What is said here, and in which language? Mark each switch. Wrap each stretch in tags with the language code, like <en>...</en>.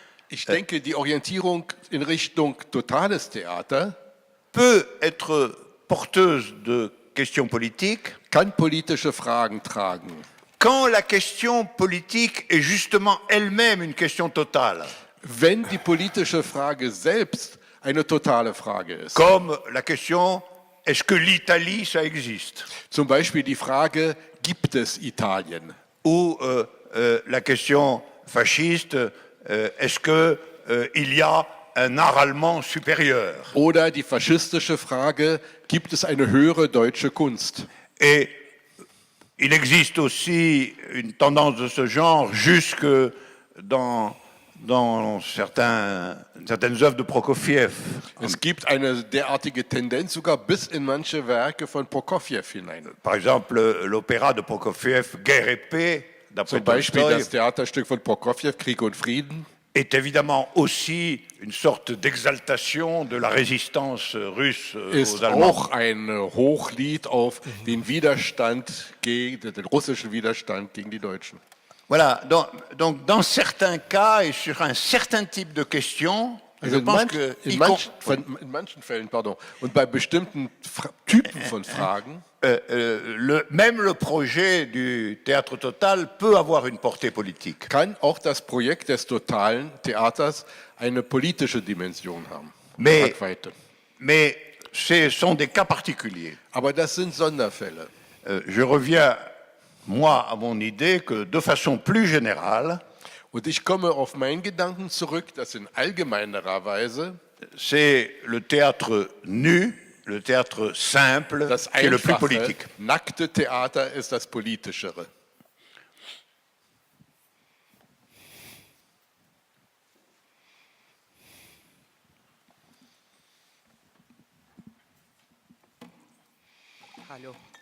<de>Ich denke, die Orientierung in Richtung totales Theater</de> <fr>peut être porteuse de questions politiques</fr> <de>kann politische Fragen tragen.</de> <fr>quand la question politique est justement elle-même une question totale,</fr> <de>Wenn die politische Frage selbst eine totale Frage ist.</de> <fr>comme la question est-ce que l'Italie ça existe,</fr> <de>Zum Beispiel die Frage, gibt es Italien?</de> <fr>ou la question fasciste est-ce que il y a un art allemand supérieur.</fr> <de>Oder die faschistische Frage, gibt es eine höhere deutsche Kunst?</de> <fr>Et il existe aussi une tendance de ce genre jusque dans certaines œuvres de Prokofiev.</fr> <de>Es gibt eine derartige Tendenz sogar bis in manche Werke von Prokofjew hinein.</de> <fr>Par exemple, l'opéra de Prokofiev, Guerre et Paix, d'après</fr> <de>Zum Beispiel</de> <fr>Tolstoï,</fr> <de>das Theaterstück von Prokofjew, Krieg und Frieden,</de> <fr>est évidemment aussi une sorte d'exaltation de la résistance russe</fr> <de>ist</de> <fr>aux Allemands.</fr> <de>auch ein Hochlied auf den Widerstand gegen den russischen Widerstand gegen die Deutschen.</de> <fr>Voilà, donc dans certains cas et sur un certain type de questions,</fr> <de>Also</de> <fr>je pense que</fr> <de>in manchen Fällen, und bei bestimmten Typen von Fragen</de> <fr>même le projet du théâtre total peut avoir une portée politique.</fr> <de>kann auch das Projekt des totalen Theaters eine politische Dimension haben.</de> <fr>Mais-</fr> <de>Tragweite.</de> <fr>Mais ce sont des cas particuliers.</fr> <de>Aber das sind Sonderfälle.</de> <fr>Je reviens, moi, à mon idée que de façon plus générale,</fr> <de>Und ich komme auf meinen Gedanken zurück, dass in allgemeinerer Weise</de> <fr>c'est le théâtre nu, le théâtre simple,</fr> <de>das</de> <fr>qui est le plus</fr> <de>einfache,</de> <fr>politique.</fr> <de>nackte Theater ist das politischere. Hallo.</de>